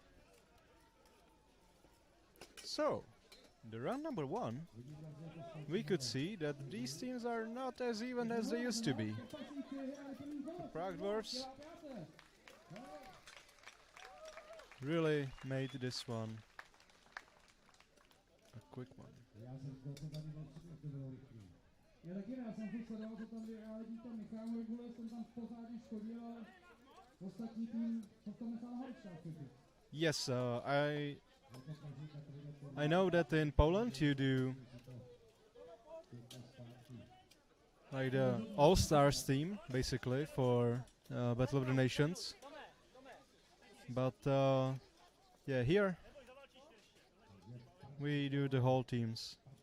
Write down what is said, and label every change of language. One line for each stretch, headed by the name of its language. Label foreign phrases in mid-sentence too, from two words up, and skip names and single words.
English: So, the round number 1, we could see that these teams are not as even as they used to be. The Prague Dwarfs really made this one a quick one.
Czech: Já taky ne, já jsem si sledoval, co tam vyhrádí tam Michal Regule, jsem tam pořádně škodil, ale ostatní tým, to v tom nechal nahoře.
English: Yes, I know that in Poland you do like the All-Stars team, basically, for Battle of the Nations. But yeah, here we do the whole teams.